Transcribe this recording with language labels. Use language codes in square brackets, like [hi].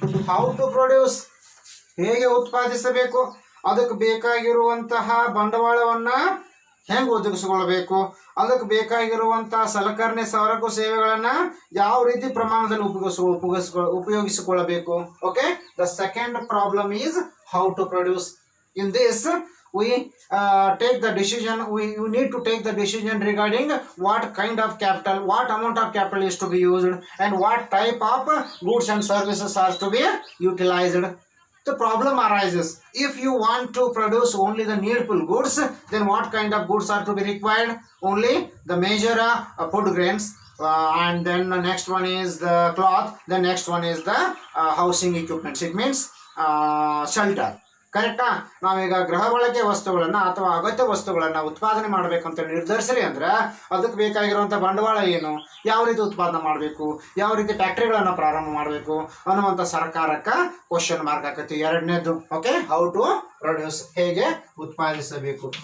[en] how to produce, [kn] ಹೇಗೆ ಉತ್ಪಾದಿಸಬೇಕು, ಅದಕ್ಕೆ ಬೇಕಾಗಿರುವಂತಹ ಬಂಡವಾಳವನ್ನ ಹೆಂಗೆ ಒದಗಿಸಿಕೊಳ್ಳಬೇಕು, ಅದಕ್ಕೆ ಬೇಕಾಗಿರುವಂತಹ ಸಲಕರಣೆ ಸರಕು ಸೇವೆಗಳನ್ನ ಯಾವ ರೀತಿ ಪ್ರಮಾಣದಲ್ಲಿ ಉಪಯೋಗಿಸಿಕೊಳ್ಳಬೇಕು. [en] Okay, the second problem is how to produce. In this we take the decision, we need to take the decision regarding what kind of capital, what amount of capital is to be used, and what type of goods and services are to be utilized. The problem arises, if you want to produce only the needful goods, then what kind of goods are to be required? Only the major food grains, and then the next one is the cloth, the next one is the housing equipments. It means shelter. ಕರೆಕ್ಟಾ? [kn] ನಾವೀಗ ಗೃಹ ಬಳಕೆ ವಸ್ತುಗಳನ್ನ ಅಥವಾ ಅಗತ್ಯ ವಸ್ತುಗಳನ್ನ ಉತ್ಪಾದನೆ ಮಾಡ್ಬೇಕಂತ ನಿರ್ಧರಿಸ್ರಿ ಅಂದ್ರೆ ಅದಕ್ಕೆ ಬೇಕಾಗಿರುವಂತ ಬಂಡವಾಳ ಏನು, ಯಾವ ರೀತಿ ಉತ್ಪಾದನೆ ಮಾಡಬೇಕು, ಯಾವ ರೀತಿ ಫ್ಯಾಕ್ಟ್ರಿಗಳನ್ನ ಪ್ರಾರಂಭ ಮಾಡಬೇಕು ಅನ್ನುವಂಥ ಸರ್ಕಾರಕ್ಕೆ ಕ್ವಶನ್ ಮಾರ್ಕ್ ಆಕತಿ. ಎರಡನೇದು ಓಕೆ, [en] how to produce, [kn] ಹೇಗೆ ಉತ್ಪಾದಿಸಬೇಕು.